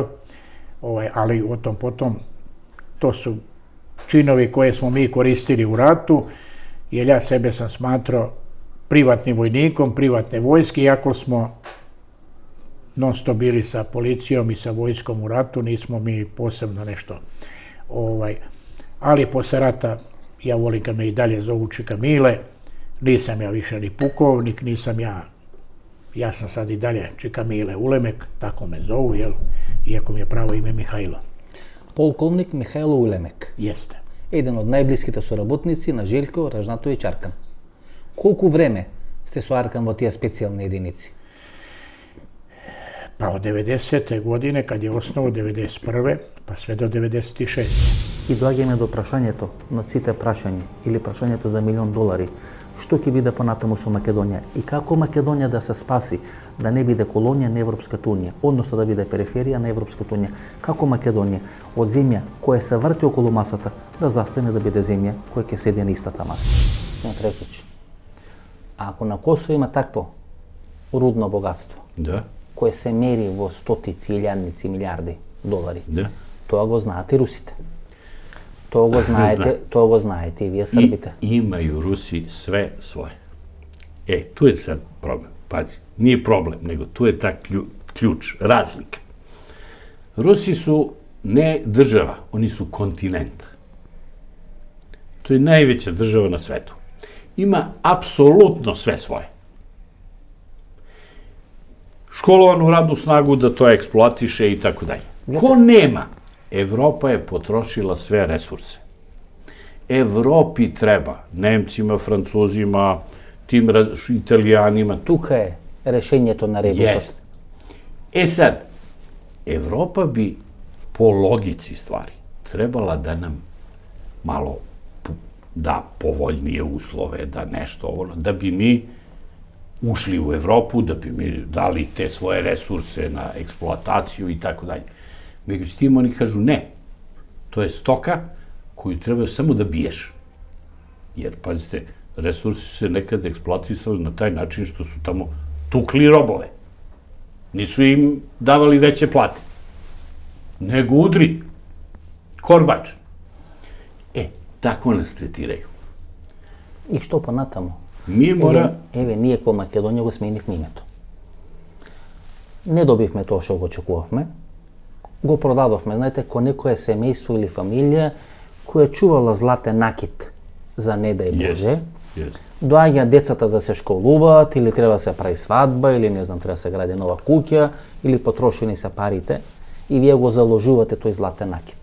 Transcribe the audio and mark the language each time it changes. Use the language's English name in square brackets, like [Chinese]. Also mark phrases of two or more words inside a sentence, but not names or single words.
[Serbian] Ali o tom potom, to su činovi koje smo mi koristili u ratu, jer ja sebe sam smatrao privatnim vojnikom, privatne vojske, iako smo non stop bili sa policijom i sa vojskom u ratu, nismo mi posebno nešto. Ali posle rata, ja volim kad me i dalje zovu Čika Mile, nisam ja više ni pukovnik, nisam ja sam sad i dalje Čika Mile Ulemek, tako me zovu, jel? Iako mi je pravo ime Mihajlo. [Macedonian] Полковник Михајло Улемек. [Serbian] Jeste. [Macedonian] Еден од најблиските соработници на Желјко, Ражнатовиќ Аркан. Колку време сте со Аркан во тие специјални единици? [Serbian] Pa od 90. godine, kad je osnovu 91. pa sve do 96. [Macedonian] И доаѓаме до прашањето на сите прашања или прашањето за $1.000.000. Што ќе биде понатаму со Македонија и како Македонија да се спаси, да не биде колонија на Европската унија, односно да биде периферија на Европската унија. Како Македонија од земја која се врти околу масата да застане да биде земја која ќе седи на истата маса. Сме Трефич. А ако на Косово има такво рудно богатство, Да, кое се мери во стотици, илјадници, милиарди долари, да. тоа го знаат и русите. Тоа го знаете и вие Србите. [Serbian] I imaju Rusi sve svoje. Tu je sad problem. Pazi, nije problem, nego tu je ta ključ, razlika. Rusi su ne država, oni su kontinent. To je najveća država na svetu. Ima apsolutno sve svoje. Školovanu radnu snagu da to eksploatiše i tako dalje. Ko nema? Evropa je potrošila sve resurse. Evropi treba, Nemcima, Francuzima, tim Italijanima. [Macedonian] Тука е решењето на ребусот. [Serbian] Sad, Evropa bi po logici stvari trebala da nam malo da povoljnije uslove, da nešto, da bi mi ušli u Evropu, da bi mi dali te svoje resurse na eksploataciju i tako dalje. Međutim, oni kažu ne, to je stoka koju treba samo da biješ. Jer, pazite, resursi su se nekad eksploatisali na taj način što su tamo tukli robove. Nisu im davali veće plate. Nego udri, korbač. Tako nas tretiraju. [Macedonian] И што понатаму? [Serbian] Mi mora... [Macedonian] Еве, ние ко Македонија го сменивме името. Не добивме тоа што го очекувавме. Го продадовме, знаете, ко некое семејство или фамилија која чувала златен накит за не дај Боже. Доаѓа децата да се школуваат, или треба да се прави свадба, или не знам, треба да се гради нова куќа, или потрошени се парите, и вие го заложувате тој златен накит.